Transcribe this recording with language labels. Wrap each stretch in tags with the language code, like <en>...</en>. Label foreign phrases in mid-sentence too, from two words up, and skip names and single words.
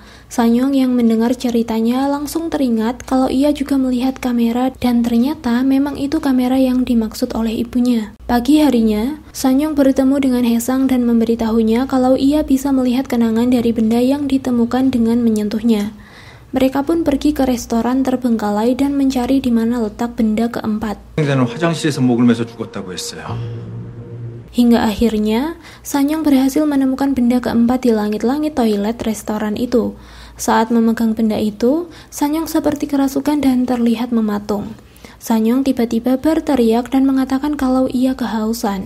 <id>Sanyong yang mendengar ceritanya langsung teringat kalau ia juga melihat kamera dan ternyata memang itu kamera yang dimaksud oleh ibunya. Pagi harinya, Sanyong bertemu dengan Haesang dan memberitahunya kalau ia bisa melihat kenangan dari benda yang ditemukan dengan menyentuhnya. Mereka pun pergi ke restoran terbengkalai dan mencari di mana letak benda keempat.</id> <ko>화장실에서 먹으면서 죽었다고 했어요.</ko> <id>Hingga akhirnya, Sanyong berhasil menemukan benda keempat di langit-langit toilet restoran itu. Saat memegang benda itu, Sanyong seperti kerasukan dan terlihat mematung. Sanyong tiba-tiba berteriak dan mengatakan kalau ia kehausan.</id>